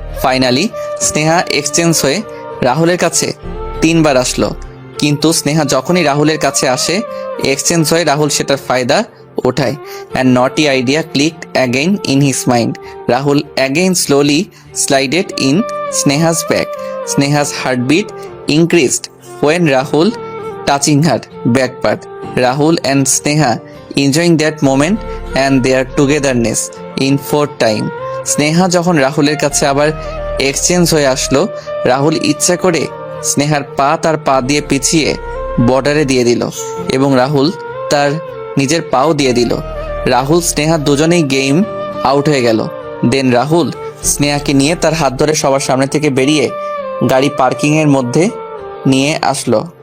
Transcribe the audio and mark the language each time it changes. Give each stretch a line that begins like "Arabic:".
Bangla: Finally Sneha exchange হয়ে রাহুলের কাছে 3 বার আসলো, কিন্তু স্নেহা যখনই রাহুলের কাছে আসে এক্সচেঞ্জ হয়ে রাহুল সেটার ফায়দা ওঠায়।
English: And naughty idea clicked again in his mind. Rahul again slowly slided in Sneha's back. Sneha's heartbeat increased when Rahul touching her back part. Rahul and Sneha enjoying that moment and their togetherness in fourth time.
Bangla: Sneha যখন রাহুলের কাছে আবার exchange হয়ে আসলো। রাহুল ইচ্ছা করে স্নেহার পা তার পা দিয়ে পিছিয়ে বর্ডারে দিয়ে দিল এবং রাহুল তার নিজের পাও দিয়ে দিল। রাহুল স্নেহা দুজনেই গেম আউট হয়ে গেল। দেন রাহুল স্নেহাকে নিয়ে তার হাত ধরে সবার সামনে থেকে বেরিয়ে গাড়ি পার্কিং এর মধ্যে নিয়ে আসলো।